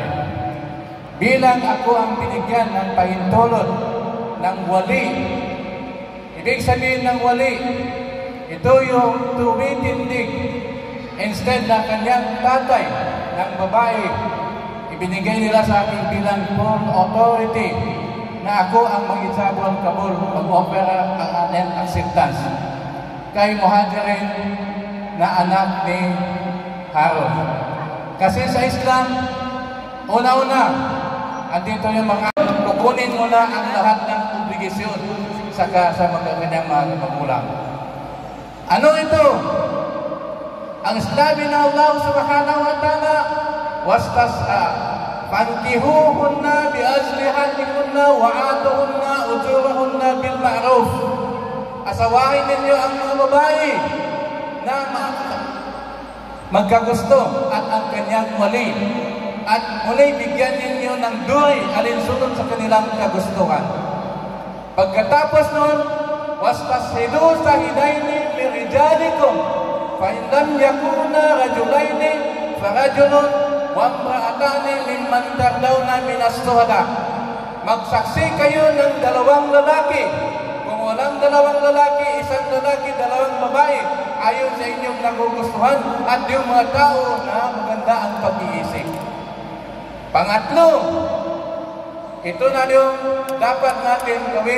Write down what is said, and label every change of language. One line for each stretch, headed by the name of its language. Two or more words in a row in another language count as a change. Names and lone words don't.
Filipino: Bilang ako ang binigyan ng pahintulot ng wali, ibig sabihin ng wali, ito yung tumitindig instead na kanyang tatay ng babae, ibinigay nila sa akin bilang
English: full authority
Filipino: na ako ang mag-
Arabic: إيجاب والقبول,
Filipino: mag-offer ang ating acceptance kay Muhajirin na anak ni Harun. Kasi sa Islam, una-una, andito yung mga kukunin mo na ang lahat ng obligasyon sa mga kanyang mga magulang. Ano ito? Ang sinabi ng Allah
Arabic: سبحانه وتعالى, فانكحوهن بإذن أهلهن وآتوهن أجورهن بالمعروف.
Filipino: Asawahin ninyo ang mga babae na magkagusto at ang kanyang mali. At muli bigyan ninyo ng duri alinsunod sa kanilang kagustuhan. Pagkatapos nun,
Arabic: واستشهدوا شهيدين من رجالكم فإن لم يكونا رجلين فرجل وامرأتان ممن ترضون من الشهداء.
Filipino: Magsaksi kayo ng dalawang lalaki. Kung walang dalawang lalaki, isang lalaki, dalawang babae, ayon sa inyong nagugustuhan at yung mga tao na maganda ang pag-iisip. Pangatlo, ito na yung dapat natin gawin.